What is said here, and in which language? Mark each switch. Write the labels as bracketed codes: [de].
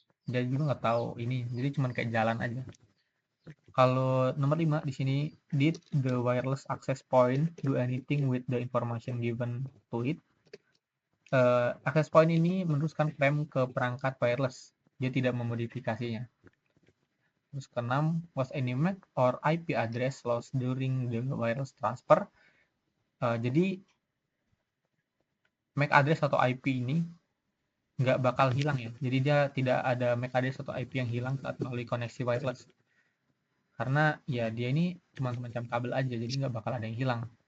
[id] Dia juga nggak tahu ini, jadi cuma kayak jalan aja. Kalau nomor 5 di sini, [en] did the wireless access point do anything with the information given to it? [id] Access point ini meneruskan frame ke perangkat wireless, dia tidak memodifikasinya. Terus ke-6, [en] was any MAC or IP address lost during the wireless transfer? [id] Jadi MAC address atau IP ini nggak bakal hilang ya. Jadi dia tidak ada MAC address atau IP yang hilang saat melalui koneksi wireless. Karena ya dia ini cuma semacam kabel aja, jadi nggak bakal ada yang hilang.